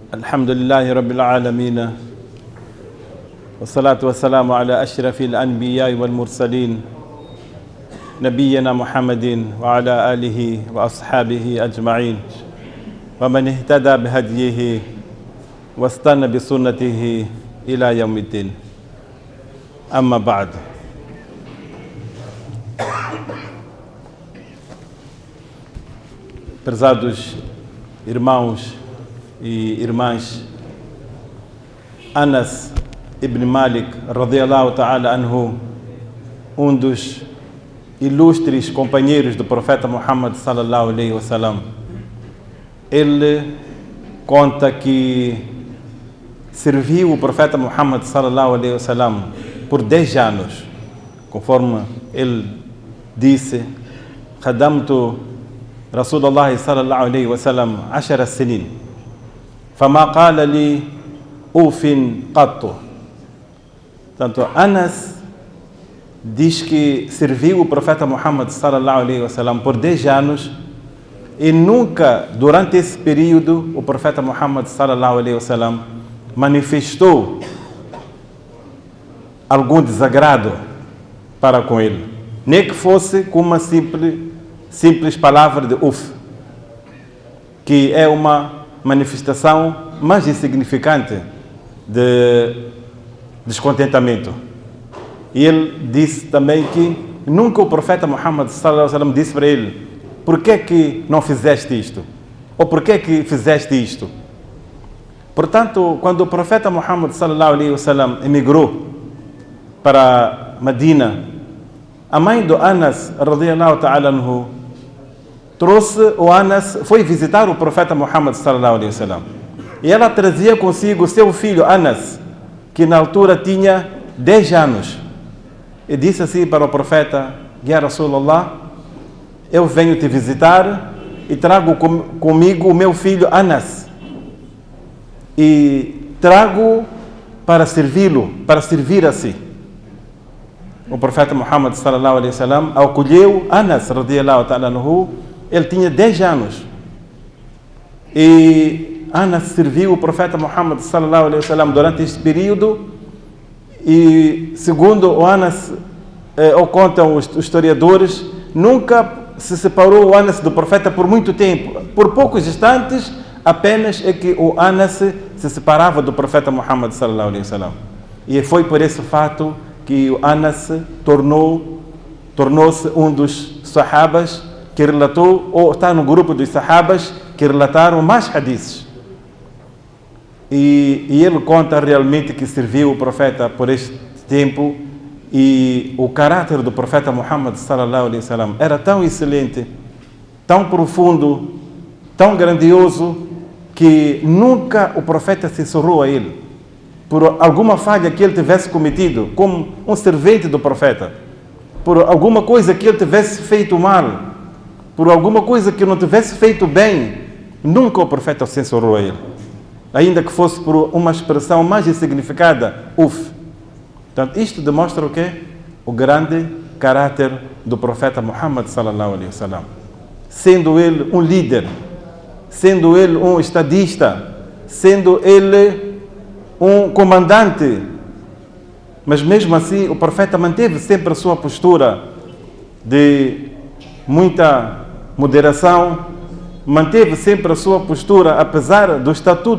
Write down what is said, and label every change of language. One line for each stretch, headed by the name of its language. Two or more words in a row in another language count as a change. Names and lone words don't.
Arabic: الحمد لله رب العالمين والصلاة والسلام على أشرف الأنبياء والمرسلين نبينا محمد وعلى آله وأصحابه أجمعين ومن اهتدى بهديه واستنى بسنته إلى يوم الدين. أما بعد.
Portuguese: Prezados irmãos e irmãs,
Arabic: أنس بن مالك رضي الله تعالى عنه,
Portuguese: dos ilustres companheiros do profeta Muhammad
Arabic: صلى الله عليه وسلم,
Portuguese: ele conta que serviu o profeta Muhammad
Arabic: صلى الله عليه وسلم
Portuguese: por 10 anos, conforme ele disse:
Arabic: "خدمت رسول الله صلى الله عليه وسلم 10 سنين فما قال لي أف قط."
Portuguese: Portanto, Anas diz que serviu o profeta Muhammad
Arabic: صلى الله عليه وسلم
Portuguese: por 10 anos e nunca, durante esse período, o profeta Muhammad
Arabic: صلى الله عليه وسلم
Portuguese: manifestou algum desagrado para com ele, nem que fosse com uma simples palavra de uf, que é uma manifestação mais insignificante de descontentamento. E ele disse também que nunca o profeta Muhammad
Arabic: صلى الله عليه وسلم
Portuguese: disse para ele: "Por que não fizeste isto?" Ou "Por que fizeste isto?" Portanto, quando o profeta Muhammad
Arabic: صلى الله عليه وسلم
Portuguese: emigrou para Medina, a mãe do Anas,
Arabic: رضي الله تعالى عنه,
Portuguese: foi visitar o profeta Muhammad
Arabic: صلى الله عليه وسلم.
Portuguese: E ela trazia consigo seu filho Anas, que na altura tinha 10 anos. E disse assim para o profeta:
Arabic: "يا رسول الله,
Portuguese: eu venho te visitar e trago comigo o meu filho Anas. E trago para servi-lo, para servir a si." O profeta Muhammad
Arabic: صلى الله عليه وسلم
Portuguese: acolheu Anas,
Arabic: رضي الله تعالى عنه.
Portuguese: Ele tinha 10 anos. E Anas serviu o profeta Muhammad
Arabic: صلى الله عليه وسلم
Portuguese: durante este período. E segundo o Anas, ou contam os historiadores, nunca se separou o Anas do profeta por muito tempo. Por poucos instantes apenas é que o Anas se separava do profeta Muhammad
Arabic: صلى الله عليه وسلم.
Portuguese: E foi por esse fato que o Anas tornou-se um dos sahabas que relatou, ou está no grupo dos sahabas que relataram mais hadiths. E ele conta realmente que serviu o profeta por este tempo, e o caráter do profeta Muhammad
Arabic: صلى الله عليه وسلم
Portuguese: era tão excelente, tão profundo, tão grandioso, que nunca o profeta censurou a ele por alguma falha que ele tivesse cometido como um servente do profeta, por alguma coisa que ele tivesse feito mal, por alguma coisa que não tivesse feito bem. Nunca o profeta censurou a ele, ainda que fosse por uma expressão mais insignificada, uf. Portanto, isto demonstra o quê? O grande caráter do profeta Muhammad
Arabic: صلى الله عليه وسلم.
Portuguese: Sendo ele um líder, sendo ele um estadista, sendo ele um comandante, mas mesmo assim o profeta manteve sempre a sua postura de muita moderação, manteve sempre a sua postura, apesar do estatuto